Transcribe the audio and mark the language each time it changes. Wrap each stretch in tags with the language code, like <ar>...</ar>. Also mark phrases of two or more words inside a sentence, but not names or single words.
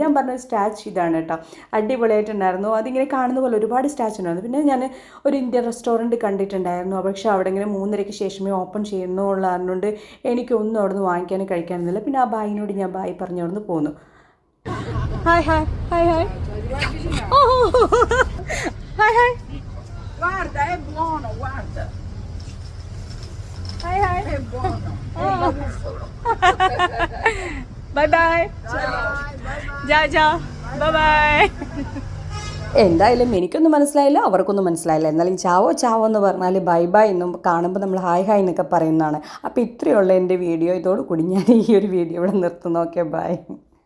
<ml>ഞാൻ പറഞ്ഞ സ്റ്റാച്ചു ഇതാണ് കേട്ടോ, അടിപൊളിയായിട്ടുണ്ടായിരുന്നു. അതിങ്ങനെ കാണുന്ന പോലെ ഒരുപാട് സ്റ്റാച്ചു ഉണ്ടായിരുന്നു. പിന്നെ ഞാൻ ഒരു ഇന്ത്യൻ റെസ്റ്റോറൻറ്റ് കണ്ടിട്ടുണ്ടായിരുന്നു. പക്ഷേ അവിടെ ഇങ്ങനെ 3:30-ക്ക് ശേഷമേ ഓപ്പൺ ചെയ്യുന്നുള്ളൂ പറഞ്ഞുകൊണ്ട് എനിക്കൊന്നും അവിടെ നിന്ന് വാങ്ങിക്കാനും കഴിക്കാനൊന്നുമില്ല. പിന്നെ ആ ബായിനോട് ഞാൻ ബായി പറഞ്ഞ് അവിടെ നിന്ന് പോന്നു.</ml> <en>hi hi hi hi. hi hi.</en> <it>Guarda, è buono, guarda.</it> <en>Hi hi.</en> <it>È buono.</it> <en>Oh. Bye bye.</en> <it>Ciao ciao.</it> <en>Bye bye.</en> <ml>എന്തായാലും എനിക്കൊന്നും മനസ്സിലായില്ല, അവർക്കൊന്നും മനസ്സിലായില്ല. എന്നാലും</ml> <it>ciao ciao</it> <ml>എന്ന് പറഞ്ഞാൽ</ml> <en>bye bye</en> <ml>എന്നും കാണുമ്പോൾ നമ്മൾ</ml> <en>hi hi</en> <ml>എന്നൊക്കെ പറയുന്നതാണ്. അപ്പോൾ ഇത്രയുള്ള എൻ്റെ വീഡിയോ. ഇതോടുകൂടി ഞാൻ ഈ ഒരു വീഡിയോ ഇവിടെ നിർത്തുന്നു.</ml> <en>okay bye.</en>